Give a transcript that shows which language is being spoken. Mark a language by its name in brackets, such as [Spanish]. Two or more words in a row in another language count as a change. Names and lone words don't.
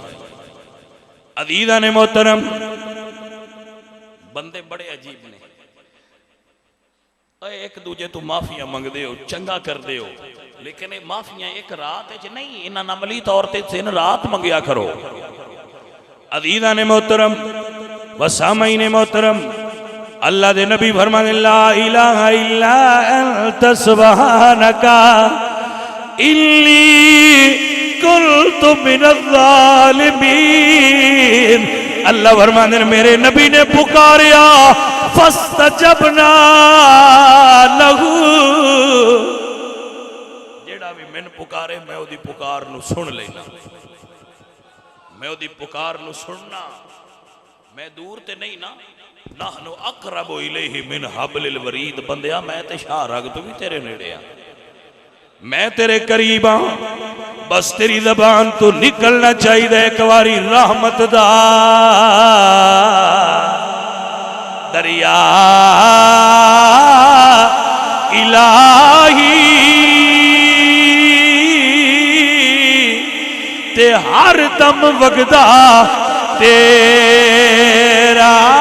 [Punjabi] عزیزا نے محترم، بندے بڑے عجیب نے، اک دوجے توں معافیاں منگدے ہو، چنگا کردے ہو، لیکن ایہہ معافیاں اک رات چ نہیں، ایہناں عملی طور تے دن رات منگیا کرو. عزیزا نے محترم و سامعین نے محترم، اللہ دے نبی فرمانے [Arabic] لا إله إلا أنت سبحانك إني كنت من الظالمين. [Punjabi] اللہ فرماتے ہیں میرے نبی نے پکاریا, [Arabic] فاستجبنا له. [Punjabi] جیہڑا وی مینوں پکارے میں اوہدی پکار نوں سن لینا، میں اوہدی پکار نوں سننا. میں دور تے نہیں نا, [Arabic] نحن أقرب إليه من حبل الوريد. [Punjabi] بندیا میں تے شاہ رگ توں وی تیرے نیڑے آں، میں تیرے قریب ہاں، بس تیری زبان توں نکلنا چاہیدا اک واری رحمت دا دریا الٰہی تے ہر دم وگدا تیرا.